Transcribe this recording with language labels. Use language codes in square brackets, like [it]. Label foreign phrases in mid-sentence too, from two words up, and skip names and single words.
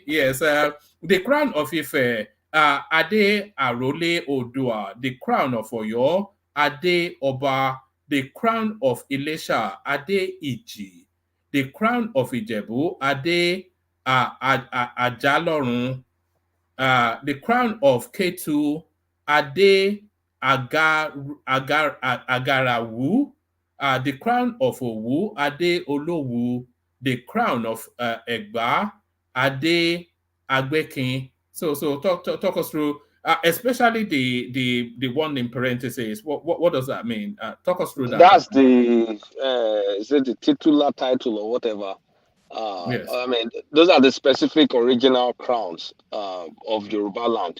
[en] Yes, the crown of Ife, Ade Arole Odua, the crown of Oyo, Ade Oba, the crown of Ilesha, Ade Iji, the crown of Ijebu, Ade Ajalorun, the crown of Ketu, Ade Agarawu, the crown of Owu, Ade Olowu, the crown of Egba, Ade Agbekin. So talk us through, especially the one in parentheses. What does that mean? Talk us through that. That's the is it the titular title or whatever? Yes. I mean, those are the specific original crowns of Yoruba land.